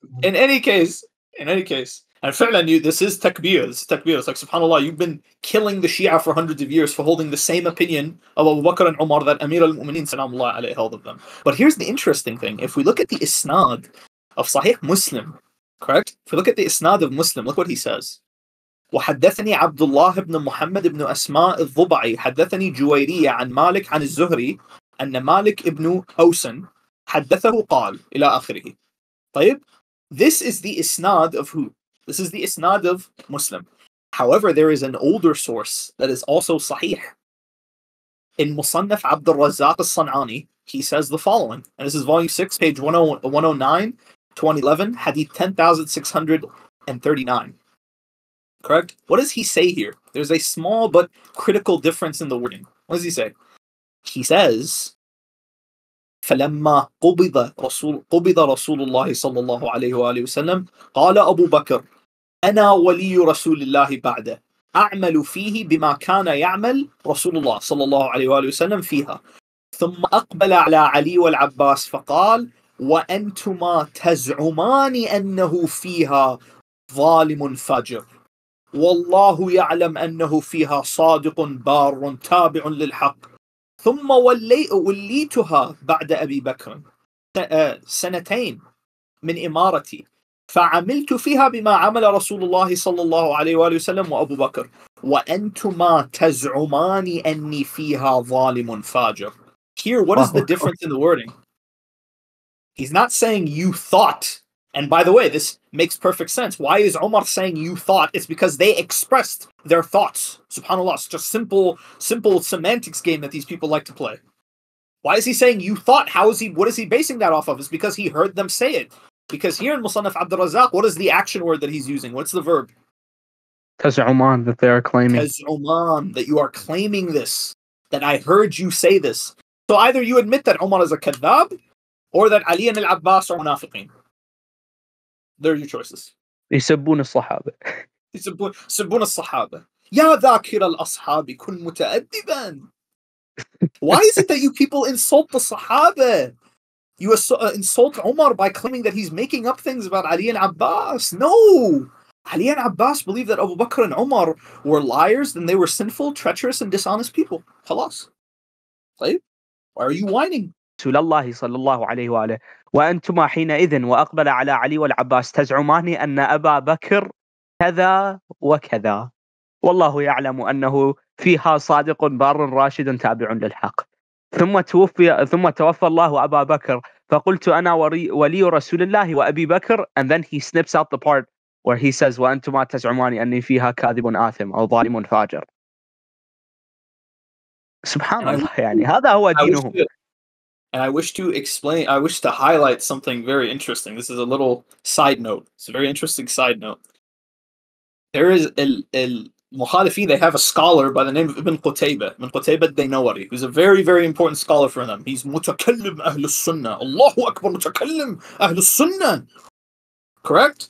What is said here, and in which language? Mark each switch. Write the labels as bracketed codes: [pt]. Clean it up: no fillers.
[en] In any case, and [ar] فعلا [en] this is takbir. It's like, subhanAllah, you've been killing the Shia for hundreds of years for holding the same opinion of Abu Bakr and Umar that Amir al-Muminoon salamullah alayhi held of them. But here's the interesting thing. If we look at the isnad of Sahih Muslim, correct? If we look at the isnad of Muslim, look what he says. [ar] وحدثني عبد الله بن محمد بن أسماء الضبعي حدثني جويرية عن مالك عن الزهري أن مالك ابن أوسن حدثه قال إلى آخره. طيب, [en] this is the isnad of who? This is the isnad of Muslim. However, there is an older source that is also sahih. In Musannaf Abdul Razak al-San'ani, he says the following, and this is volume 6, page 109 to 111, hadith 10,639. Correct? What does he say here? There's a small but critical difference in the wording. What does he say? He says, [ar] فلما قبض رسول الله صلى الله عليه وآله وسلم قال أبو بكر أنا ولي رسول الله بعده أعمل فيه بما كان يعمل رسول الله صلى الله عليه وآله وسلم فيها ثم أقبل على علي والعباس فقال وأنتما تزعمان أنه فيها ظالم فاجر والله يعلم أنه فيها صادق بار تابع للحق ثم وليتها بعد أبي بكر سنتين من إمارتي فعملت فيها بما عمل رسول الله صلى الله عليه وآله وسلم وأبو بكر وأنتما تزعمان أني فيها ظالم فاجر. [en] Here, what is the difference in the wording? He's not saying you thought. And by the way, this makes perfect sense. Why is Umar saying you thought? It's because they expressed their thoughts. SubhanAllah, it's just simple semantics game that these people like to play. Why is he saying you thought? What is he basing that off of? It's because he heard them say it. Because here in Musannaf Abdul Razak, what is the action word that he's using? What's the verb? Taz'uman, that they are claiming. Taz'uman, that you are claiming this. That I heard you say this. So either you admit that Umar is a kadhab, or that Ali and al-Abbas are munafiqeen. They're your choices. [ar] يسبون الصحابة. يسبون الصحابة. يا ذاكر الأصحاب كن متأدبا. [en] Why is it that you people insult the Sahaba? You insult Umar by claiming that he's making up things about Ali and Abbas. No! Ali and Abbas believed that Abu Bakr and Umar were liars, and they were sinful, treacherous, and dishonest people. [ar] خلاص. طيب? [en] Why are you whining? [ar] رسول الله صلى الله عليه وآله وأنتما حينئذ وأقبل على علي والعباس تزعمان أن أبا بكر كذا وكذا والله يعلم أنه فيها صادق بار راشد تابع للحق ثم توفى الله أبا بكر فقلت أنا ولي رسول الله وأبي بكر, [en] and then he snips out the part where he says [ar] وأنتما تزعمان أني فيها كاذب آثم أو ظالم فاجر. سبحان الله, يعني هذا هو دينهم. [en] And I wish to highlight something very interesting. This is a little side note. It's a very interesting side note. There is Mukhalifin, they have a scholar by the name of ibn Qutayba. Ibn Qutayba al-Daynawari, who's a very, very important scholar for them. He's mutakallim ahl sunnah. Allahu Akbar, mutakallim ahl sunnah. Correct?